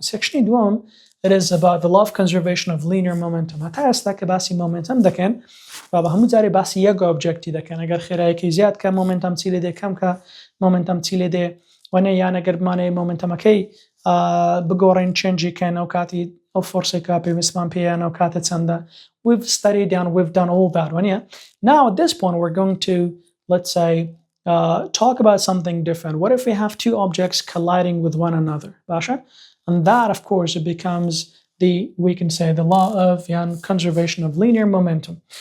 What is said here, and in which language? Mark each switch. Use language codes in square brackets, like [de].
[ckb] سەکشنی دووەم [en] it is about the law of conservation of linear momentum. [ckb] هەتا ئێستا کە باسی momentum دەکەن با بە هەموو جارێ باسی یەک ئۆبجێکتی دەکەن. ئەگەر خێراییەکی زیاد کە momentum چی لێ دێ کەم کە momentum چی لێ دێ وانە یان ئەگەر بمانەیە momentumەکەی بگۆڕین چێنجی کەن ئەو کاتی ئەو فۆرسێکا پێویستمان پێیان ئەو کاتە چەندە. [en] We've studied and we've done all that. Now at this point we're going to, let's say, talk about something different. What if we have two objects colliding with one another? Basha? And that, of course, it becomes we can say the law of conservation of linear momentum.